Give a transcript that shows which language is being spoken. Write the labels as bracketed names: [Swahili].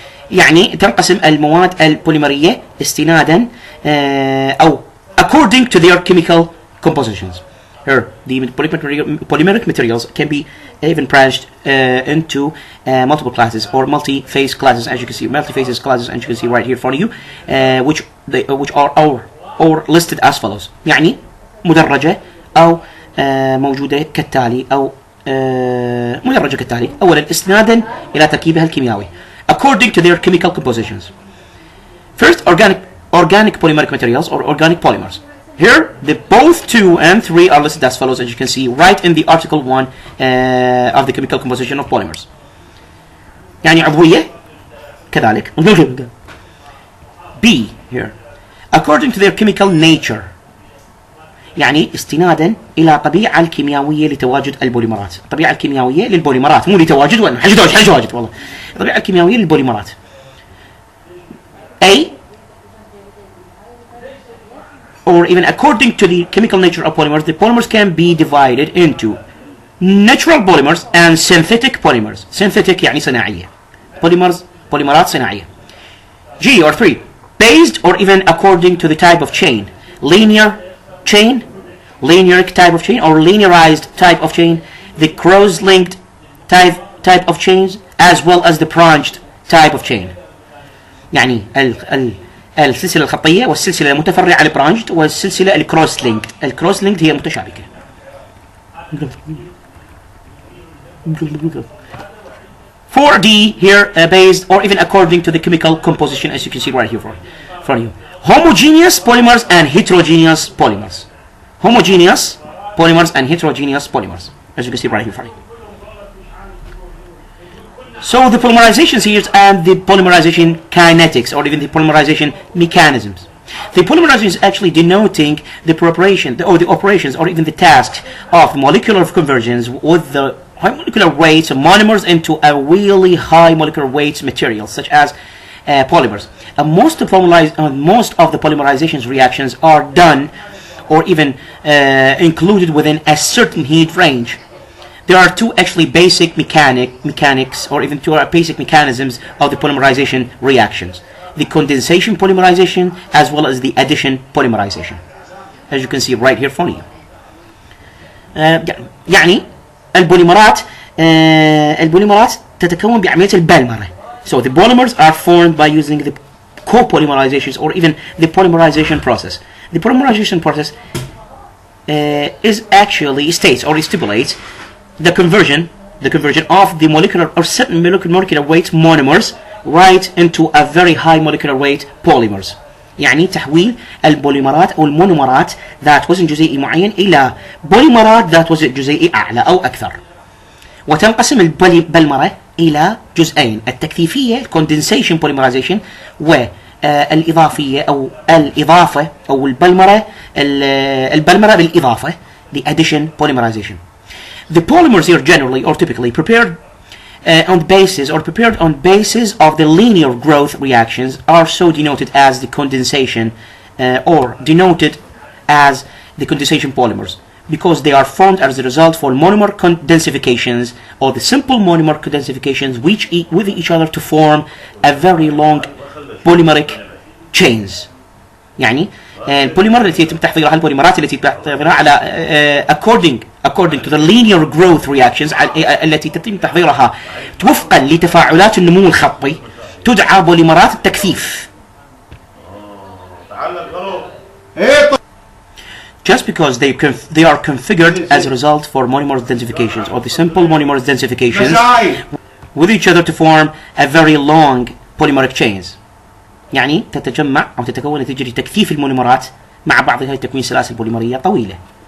[Arabic] يعني تنقسم المواد البوليمرية استنادا أو [English] according to their chemical compositions. Here, the polymeric materials can be even branched into multiple classes or multi-phase classes, as you can see, multi-phases classes, as you can see right here in front of you, which are or listed as follows. [Arabic] يعني مدرجة أو موجودة كالتالي أو مدرجة كالتالي. أولا استنادا إلى تركيبها الكيميائي [English] according to their chemical compositions. First, organic polymeric materials or organic polymers. Here, the both 2 and 3 are listed as follows, as you can see right in the article 1 of the chemical composition of polymers. [Arabic] يعني عضوية كذلك. [English] B here, according to their chemical nature. [Arabic] يعني استنادا إلى الطبيعة الكيميائية لتواجد البوليمرات. الطبيعة الكيميائية للبوليمرات، مو لتواجد ولا حاجة والله. الطبيعة الكيميائية للبوليمرات. [English] A, or even according to the chemical nature of polymers, the polymers can be divided into natural polymers and synthetic polymers. [Arabic] Synthetic يعني صناعية. Polymerات صناعية. [English] G or 3, based or even according to the type of chain. Linear type of chain or linearized type of chain, the cross-linked type of chains, as well as the branched type of chain. [Arabic] يعني السلسلة الخطية والسلسلة المتفرعة البرانشد والسلسلة الكروس لينكد. الكروس لينكد هي متشابكة. [English] 4D here based or even according to the chemical composition, as you can see right here in front of you. Homogeneous polymers and heterogeneous polymers. Homogeneous polymers and heterogeneous polymers, as you can see right here in front of you. So the polymerization series and the polymerization kinetics or even the polymerization mechanisms. The polymerization is actually denoting the preparation or the operations or even the tasks of molecular conversions with the high molecular weights of monomers into a really high molecular weights materials such as polymers. Most of the polymerization reactions are done or even included within a certain heat range. There are two actually basic mechanics or even two basic mechanisms of the polymerization reactions. The condensation polymerization as well as the addition polymerization. As you can see right here in front of you. [Arabic] يعني البوليمرات تتكون بعملية البلمرة. [English] So the polymers are formed by using the copolymerizations or even the polymerization process. The polymerization process is actually states or stipulates the conversion of the molecular or certain molecular weight monomers right into a very high molecular weight polymers. [Arabic] يعني تحويل البوليمرات أو المونومرات ذات وزن جزيئي معين إلى بوليمرات ذات وزن جزيئي أعلى أو أكثر. وتنقسم البلمرة إلى جزئين: التكثيفية [English] condensation polymerization [Arabic] و الإضافية أو الإضافة أو البلمرة بالإضافة [English] the addition polymerization. The polymers here generally or typically prepared on the basis of the linear growth reactions are so denoted as the condensation or denoted as the condensation polymers because they are formed as a result for monomer condensifications or the simple monomer condensifications which with each other to form a very long polymeric chains. [Arabic] يعني البوليمر التي يتم تحضيرها البوليمرات التي يتم تحضيرها على [English] according to the linear growth reactions [Arabic] التي يتم تحضيرها وفقا لتفاعلات النمو الخطي تدعى بوليمرات التكثيف. [English] Just because they are configured as a result for monomer densifications or the simple monomer densifications with each other to form a very long polymeric chains. [Arabic] يعني تتجمع أو تتكون نتيجة تكثيف المونيمرات مع بعضها لتكوين سلاسل بوليمرية طويلة.